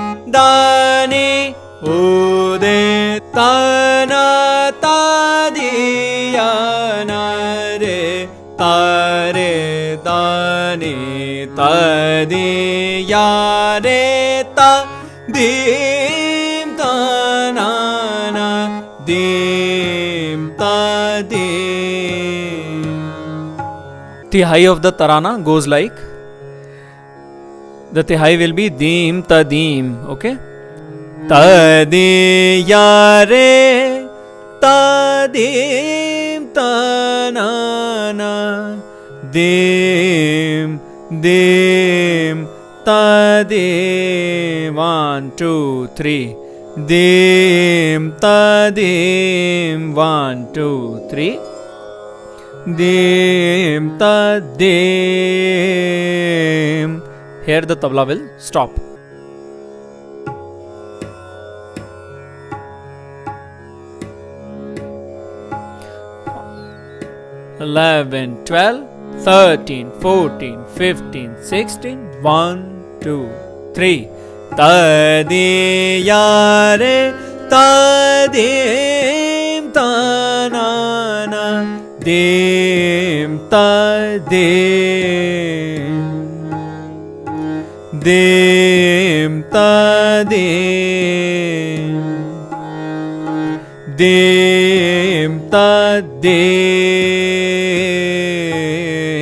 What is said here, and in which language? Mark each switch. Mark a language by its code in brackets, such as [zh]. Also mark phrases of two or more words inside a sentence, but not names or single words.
[en] ude tana ta di ya na re ta da ni ta di ya re ta dim ta na na dim ta dim. Tihai of the tarana goes like, the tihai will be dim ta dim. Okay, ta di ya re ta dim ta na na dim ta dim. 1 2 3 dim ta dim. 1 2 3 dim ta dim. Here the tabla will stop. Eleven, 12, 13, 14, 15, 16. 1 2 3 ta di ya re ta dim ta na na dim ta dim ta dim ta dim